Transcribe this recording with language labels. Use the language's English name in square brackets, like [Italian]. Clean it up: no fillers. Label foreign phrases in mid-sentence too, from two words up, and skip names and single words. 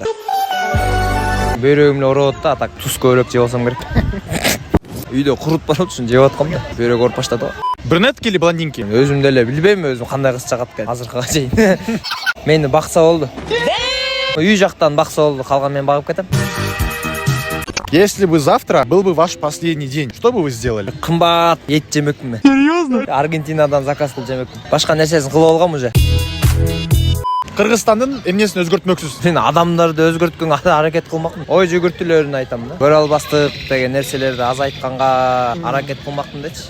[Kyrgyz] Бөйрөгүм эле ооруп атты, а так туз көбүрөөк жеп алсам керек. Үйдө курут бар болчу, жеп аткам да. Бөйрөк ооруп баштады го. [Russian] Брюнетки или блондинки? [Kyrgyz] Өзүм деле билбейм, өзүм кандай кыз чыгат экен азыркыга чейин. Мени бакса болду. Үй жактан бакса болду, калган мен багып кетем. [Russian] Если бы завтра был бы ваш последний день, что бы вы сделали? [Kyrgyz] Кымбат эт жемекмин мен. [Russian] Серьезно? [Kyrgyz] Аргентинадан заказ кылып жемекмин. Башка нерсесин кылып алгам уже. Кыргызстандын эмнесин өзгөртмөксүз? Мен адамдарды өзгөрткөнгө аракет кылмакмын. Ой жүгүртүүлөрүн айтам да. Көрө албастык деген нерселерди азайтканга аракет кылмакмын дечи.